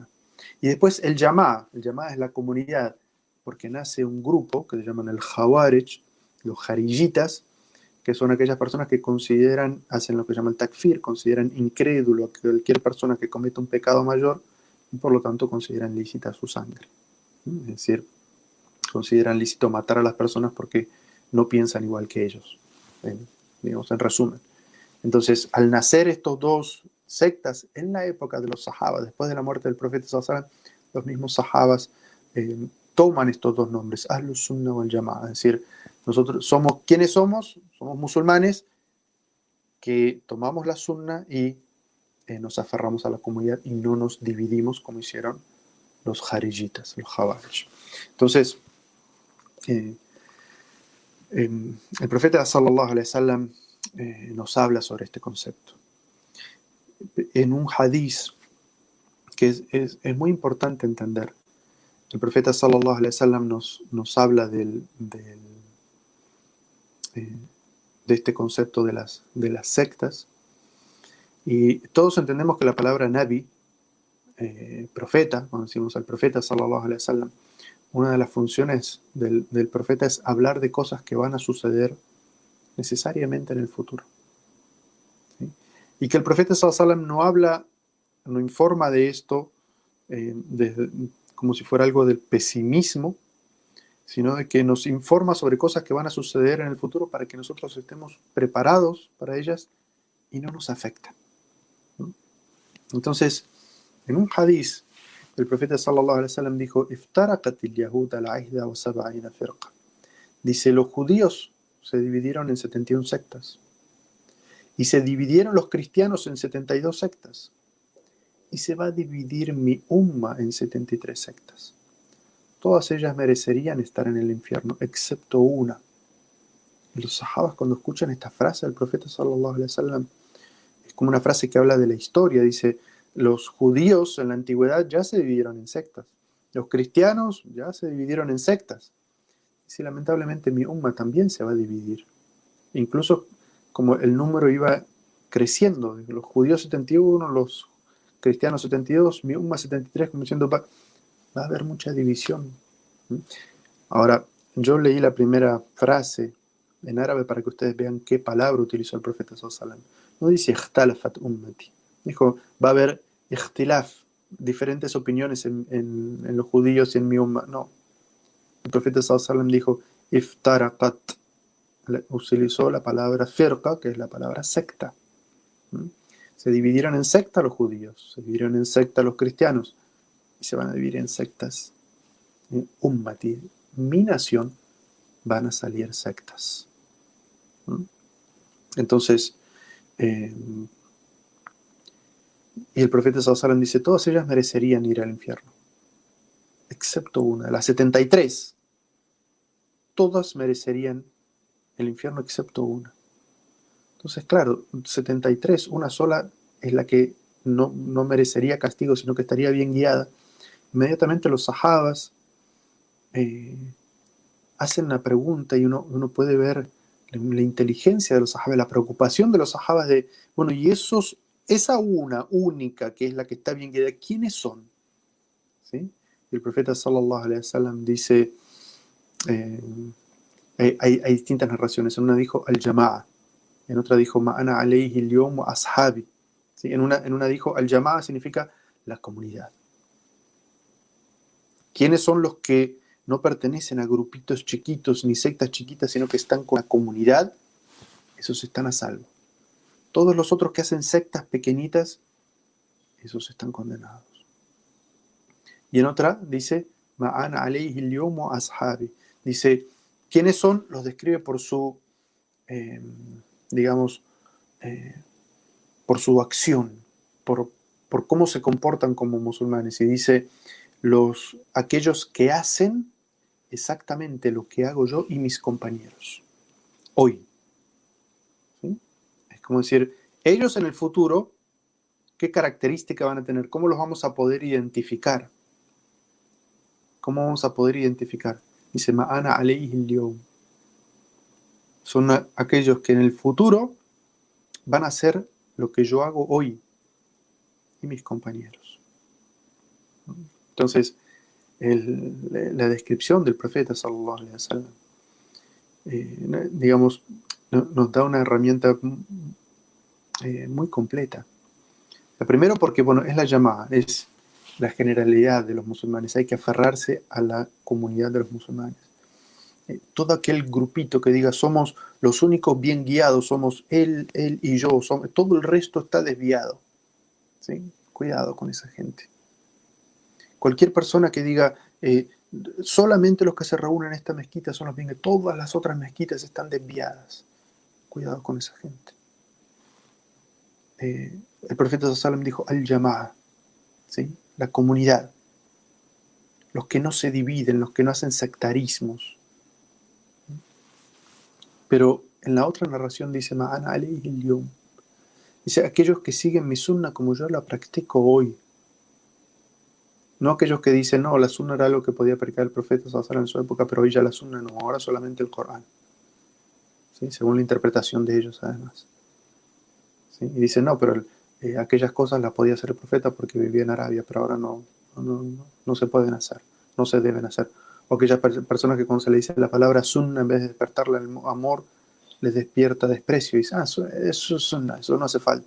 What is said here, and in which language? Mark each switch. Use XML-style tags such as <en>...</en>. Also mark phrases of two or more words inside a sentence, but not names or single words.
<es>Y después el Jama'a es la comunidad, porque nace un grupo que se llaman el Khawarij, los Jariyitas, que son aquellas personas que consideran, hacen lo que llaman el takfir, consideran incrédulo a cualquier persona que cometa un pecado mayor y por lo tanto consideran lícita su sangre. Es decir, consideran lícito matar a las personas porque no piensan igual que ellos, digamos, en resumen. Entonces, al nacer estos dos sectas en la época de los sahabas, después de la muerte del profeta</es> <ar>صلى الله عليه وسلم,</ar> <es>los mismos sahabas toman estos dos nombres,</es> <ar>أهل السنة والجماعة,</ar> <es>es decir, nosotros somos, ¿quiénes somos? Somos musulmanes que tomamos la sunna y nos aferramos a la comunidad y no nos dividimos como hicieron los jariyitas, los Khawarij. Entonces, el profeta</es> <ar>صلى الله عليه وسلم</ar> <es>nos habla sobre este concepto. En un hadiz que es muy importante entender, el profeta</es> <ar>صلى الله عليه وسلم</ar> <es>nos habla de este concepto de las sectas, y todos entendemos que la palabra nabi, profeta, cuando decimos al profeta</es> <ar>صلى الله عليه وسلم,</ar> <es>una de las funciones del profeta es hablar de cosas que van a suceder necesariamente en el futuro. ¿Sí? Y que el profeta</es> <ar>صلى الله عليه وسلم</ar> <es>no informa de esto como si fuera algo del pesimismo, sino de que nos informa sobre cosas que van a suceder en el futuro para que nosotros estemos preparados para ellas y no nos afectan. ¿No? Entonces, en un hadiz, el profeta</es> <ar>صلى الله عليه وسلم</ar> <es>dijo:</es> <ar>"افترقت اليهود على 71 فرقة."</ar> <es>Dice, los judíos se dividieron en 71 sectas. Y se dividieron los cristianos en 72 sectas. Y se va a dividir mi umma en 73 sectas. Todas ellas merecerían estar en el infierno, excepto una. Y los sahabas, cuando escuchan esta frase del profeta</es> <ar>صلى الله عليه وسلم,</ar> <es>es como una frase que habla de la historia. Dice, los judíos en la antigüedad ya se dividieron en sectas. Los cristianos ya se dividieron en sectas. Y si lamentablemente mi umma también se va a dividir. Incluso como el número iba creciendo, los judíos 71, los cristianos 72, mi umma 73, como diciendo, va a haber mucha división. Ahora, yo leí la primera frase en árabe para que ustedes vean qué palabra utilizó el profeta</es> <ar>صلى الله عليه وسلم.</ar> <es>No dice</es> <ar>اختلفت أمتي.</ar> <es>Dijo, va a haber ikhtilaf, diferentes opiniones en los judíos y en mi umma. No. El profeta</es> <ar>صلى الله عليه وسلم</ar> <es>dijo, iftaraqat. Utilizó la palabra firqa, que es la palabra secta. Se dividieron en secta los judíos, se dividieron en secta los cristianos, y se van a dividir en sectas. En ummati, mi nación, van a salir sectas. Entonces, y el profeta</es> <ar>صلى الله عليه وسلم</ar> <es>dice, todas ellas merecerían ir al infierno, excepto una, de las 73, todas merecerían el infierno excepto una. Entonces, claro, 73, una sola es la que no merecería castigo, sino que estaría bien guiada. Inmediatamente los sahabas hacen una pregunta y uno puede ver la inteligencia de los sahabas, la preocupación de los sahabas de, bueno, y esa una única que es la que está bien guiada, ¿quiénes son? ¿Sí? Y el profeta</es> <ar>صلى الله عليه وسلم</ar> <es>dice, hay distintas narraciones. En una dijo al-Jama'a, en otra dijo</es> <ar>ما أنا عليه اليوم وأصحابي.</ar> <es>¿Sí? En una dijo al-Jama'a significa la comunidad. ¿Quiénes son los que no pertenecen a grupitos chiquitos ni sectas chiquitas, sino que están con la comunidad? Esos están a salvo. Todos los otros que hacen sectas pequeñitas, esos están condenados. Y en otra dice</es> <ar>ما أنا عليه اليوم وأصحابي.</ar> <es>Dice, ¿quiénes son? Los describe por su digamos, por su acción, por cómo se comportan como musulmanes. Y dice, aquellos que hacen exactamente lo que hago yo y mis compañeros hoy. ¿Sí? Es como decir, ellos en el futuro, ¿qué características van a tener? ¿Cómo los vamos a poder identificar? ¿Cómo vamos a poder identificar? Dice,</es> <ar>ما أنا عليه اليوم.</ar> <es>Son aquellos que en el futuro van a hacer lo que yo hago hoy y mis compañeros. Entonces, la descripción del profeta</es> <ar>صلى الله عليه وسلم,</ar> <es>digamos, nos da una herramienta muy completa. La primero porque, bueno, es la llamada, es la generalidad de los musulmanes. Hay que aferrarse a la comunidad de los musulmanes. Todo aquel grupito que diga somos los únicos bien guiados, somos él y yo, todo el resto está desviado. ¿Sí? Cuidado con esa gente. Cualquier persona que diga solamente los que se reúnen en esta mezquita son los bien guiados, todas las otras mezquitas están desviadas. Cuidado con esa gente. El profeta</es> <ar>صلى الله عليه وسلم</ar> <es>dijo al-jama'a, ¿sí? La comunidad, los que no se dividen, los que no hacen sectarismos. Pero en la otra narración dice</es> <ar>ما أنا عليه اليوم.</ar> <es>Dice aquellos que siguen mi sunna como yo la practico hoy. No aquellos que dicen, no, la sunna era algo que podía predicar el profeta</es> <ar>صلى الله عليه وسلم</ar> <es>en su época, pero hoy ya la sunna no, ahora solamente el Corán. ¿Sí? Según la interpretación de ellos, además. ¿Sí? Y dicen, no, pero aquellas cosas las podía hacer el profeta porque vivía en Arabia, pero ahora no se pueden hacer, no se deben hacer. O aquellas personas que cuando se le dice la palabra sunna, en vez de despertarle el amor, les despierta desprecio y dicen, eso es sunna, eso no hace falta.</es>